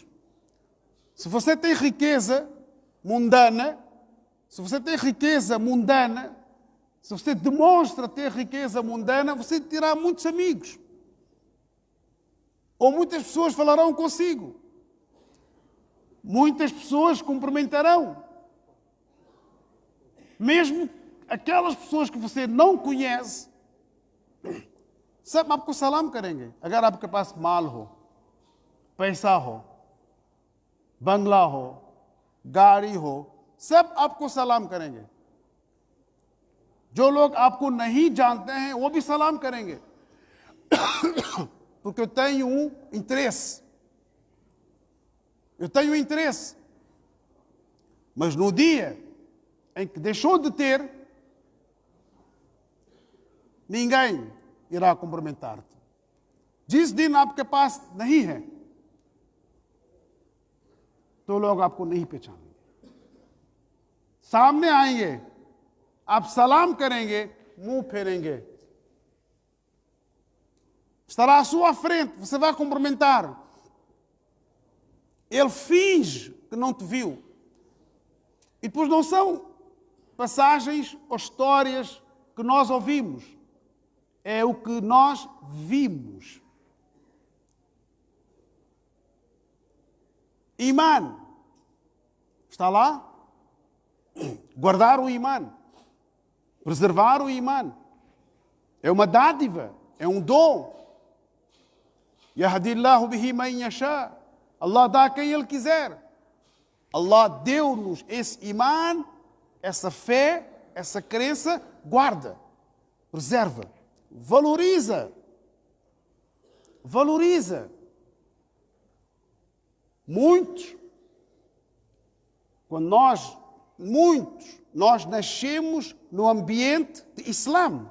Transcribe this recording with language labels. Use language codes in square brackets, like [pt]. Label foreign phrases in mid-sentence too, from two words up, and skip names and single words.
[pt] Se você tem riqueza mundana, se você demonstra ter riqueza mundana, você terá muitos amigos. Ou muitas pessoas falarão consigo. Muitas pessoas cumprimentarão. Mesmo aquelas pessoas que você não conhece, [hi] सब आपको सलाम करेंगे अगर आपके पास माल हो, पैसा हो, बंगला हो, गाड़ी हो, सब आपको सलाम करेंगे. जो लोग आपको नहीं जानते हैं वो भी सलाम करेंगे. [pt] Porque eu tenho um interesse. Mas no dia em que deixou de ter, ninguém irá cumprimentar-te. [hi] जिस दिन आपके पास नहीं है, तो लोग आपको नहीं पहचानेंगे. सामने आएंगे, आप सलाम करेंगे, मुंह फेरेंगे. [pt] Estará à sua frente, você vai cumprimentar. Ele finge que não te viu. E depois não são passagens ou histórias que nós ouvimos. É o que nós vimos. Iman. Está lá? Guardar o iman. Preservar o iman. É uma dádiva. É um dom. [ar] يهدي الله به من يشاء. [pt] Allah dá a quem Ele quiser. Allah deu-nos esse iman, essa fé, essa crença, guarda, preserva, valoriza. Muitos, nós nascemos no ambiente de Islã.